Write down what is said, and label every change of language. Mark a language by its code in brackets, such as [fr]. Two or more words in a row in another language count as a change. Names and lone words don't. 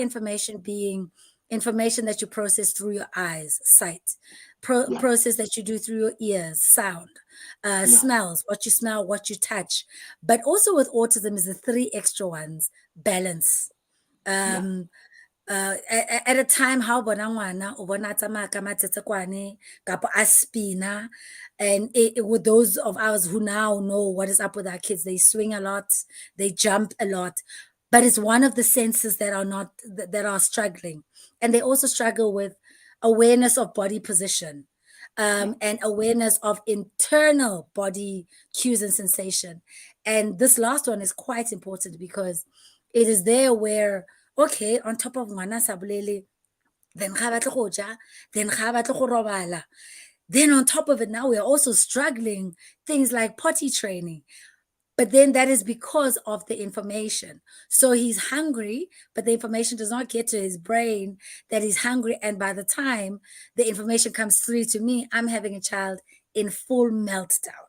[en] information being information that you process through your eyes, sight, Yeah. process that you do through your ears, sound, Yeah. smells, what you smell, what you touch. But also with autism is the three extra ones: balance. Yeah. Um, at a time how [st] bona ngwana o bona a tsamaya ka matsetsekwane kapo a spina, [en] and with those of us who now know what is up with our kids, they swing a lot, they jump a lot, but it's one of the senses that are not that are struggling. And they also struggle with awareness of body position, Yeah. and awareness of internal body cues and sensation. And this last one is quite important because it is there where, okay, on top of [tn] ngwana sa bolele, [en] then [tn] ga batle go ja, [en] then [tn] ga batle go robala. [en] Then on top of it, now we are also struggling things like potty training. But then that is because of the information. So he's hungry, but the information does not get to his brain that he's hungry. And by the time the information comes through to me, I'm having a child in full meltdown.